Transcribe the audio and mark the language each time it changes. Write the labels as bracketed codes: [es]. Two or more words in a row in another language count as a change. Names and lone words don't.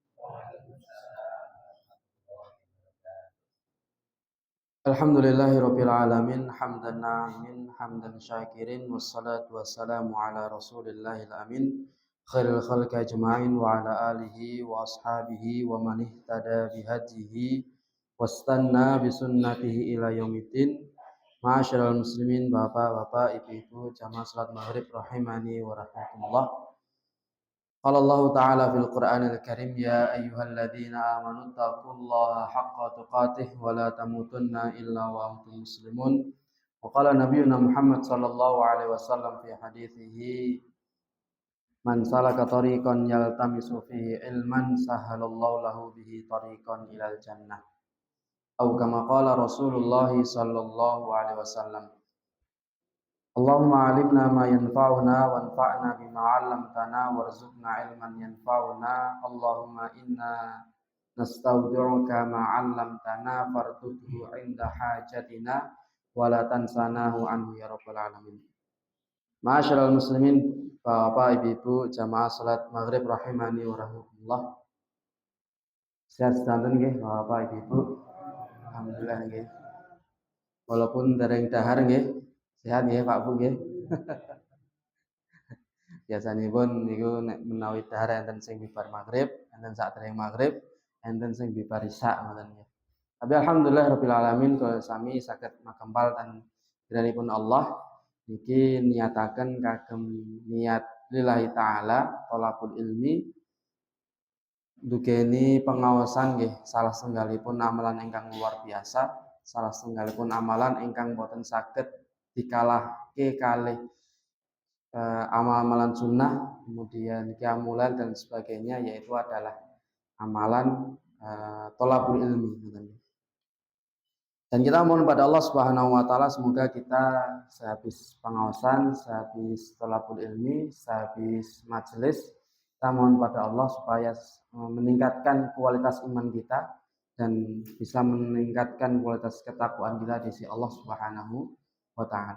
[ar] الحمد لله رب العالمين حمدا ناعمين حمدا شاكرين والصلاة والسلام على رسول الله الأمين خير الخلق أجمعين وعلى آله وأصحابه ومن اهتدى بهديه واستن بسنته إلى يوم الدين. معاشر المسلمين, [id] bapak-bapak, ibu-ibu, jamaah salat maghrib [ar] رحمني ورحمة الله. قال الله تعالى في القرآن الكريم يا أيها الذين آمنوا اتقوا الله حق تقاته ولا تموتن إلا وأنتم مسلمون. وقال نبينا محمد صلى الله عليه وسلم في حديثه من سلك طريقا يلتمس فيه علما سهل الله له به طريقا إلى الجنة أو كما قال رسول الله صلى الله عليه وسلم. اللهم علمنا ما ينفعنا وانفعنا بما علمتنا وارزقنا علما ينفعنا. اللهم إنا نستودعك ما علمتنا فاردده عند حاجتنا ولا تنسناه عنه يا رب العالمين. معاشر المسلمين, [id] Bapak Ibu jamaah salat maghrib [ar] رحمني ورحمة الله. [jv] Sehat sedanten nggih Bapak Ibu. Alhamdulillah nggih. Walaupun dereng dahar nggih. Sehat nggih Pak Bu nggih. Biasanipun niku nek menawi dahar enten sing bibar maghrib, enten sakdereng maghrib, enten sing bibar isya ngoten nggih. Tapi [ar] الحمد لله رب العالمين [jv] kula sami saged makempal dan piranipun Allah niki niyataken kagem niat [ar] لله تعالى طلب العلم [jv] dugeni pengaosan nggih salah setunggalipun amalan ingkang [id] luar biasa, [jv] salah setunggalipun amalan ingkang boten saged dikalahke kalih amalan sunnah, [id] kemudian qiyamul dan sebagainya, yaitu adalah [jv] amalan [ar] طلب العلم. [id] Dan kita mohon pada Allah [ar] سبحانه وتعالى [id] semoga kita sehabis pengawasan, sehabis [ar] طلب العلم, [id] sehabis majelis, kita mohon pada Allah supaya meningkatkan kualitas iman kita dan bisa meningkatkan kualitas ketakwaan kita di sisi Allah [ar] سبحانه وتعالى.